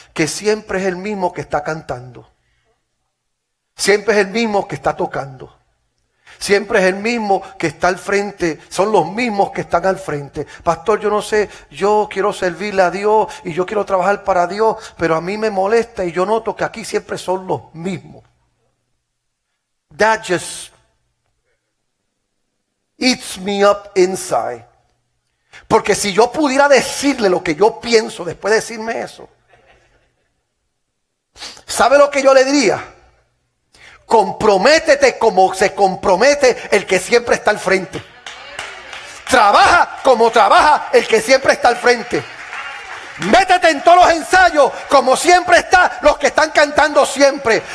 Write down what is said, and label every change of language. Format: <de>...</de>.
<es>Que siempre es el mismo que está cantando. Siempre es el mismo que está tocando. Siempre es el mismo que está al frente. Son los mismos que están al frente. Pastor, yo no sé, yo quiero servirle a Dios y yo quiero trabajar para Dios, pero a mí me molesta y yo noto que aquí siempre son los mismos.</es> <en>That just eats me up inside.</en> <es>Porque si yo pudiera decirle lo que yo pienso después de decirme eso, ¿sabe lo que yo le diría? Comprométete como se compromete el que siempre está al frente. Trabaja como trabaja el que siempre está al frente. Métete en todos los ensayos como siempre están los que están cantando siempre.</es>